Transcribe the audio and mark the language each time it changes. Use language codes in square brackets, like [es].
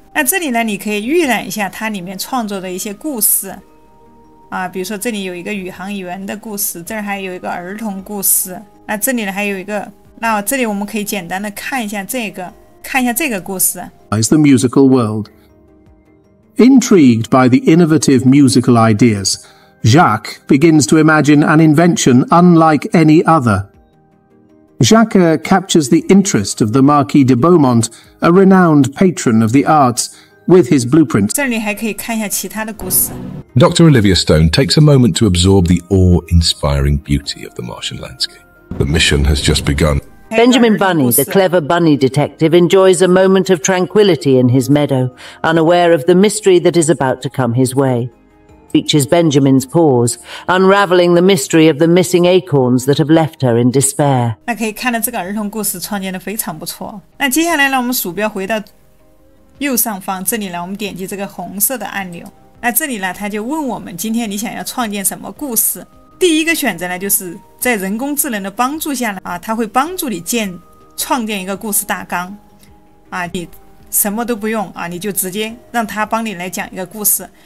[zh] 那这里呢，你可以预览一下它里面创作的一些故事啊，比如说这里有一个宇航员的故事，这儿还有一个儿童故事，那这里呢还有一个，那这里我们可以简单的看一下这个故事。 [en] The musical world. Intrigued by the innovative musical ideas, Jacques begins to imagine an invention unlike any other. Jacques captures the interest of the Marquis de Beaumont, a renowned patron of the arts, with his blueprint. [zh] 这里还可以看一下其他的故事。 [en] Dr. Olivia Stone takes a moment to absorb the awe-inspiring beauty of the Martian landscape. The mission has just begun. Benjamin Bunny, the clever bunny detective, enjoys a moment of tranquility in his meadow, unaware of the mystery that is about to come his way. Features Benjamin's pause, unraveling the mystery of the missing acorns that have left her in despair. [zh] 那可以看到这个儿童故事创建的非常不错。那接下来呢，我们鼠标回到右上方，这里呢，我们点击这个红色的按钮。那这里呢，他就问我们今天你想要创建什么故事。第一个选择呢，就是在人工智能的帮助下呢，它会帮助你创建一个故事大纲啊，你什么都不用啊，你就直接让它帮你来讲一个故事。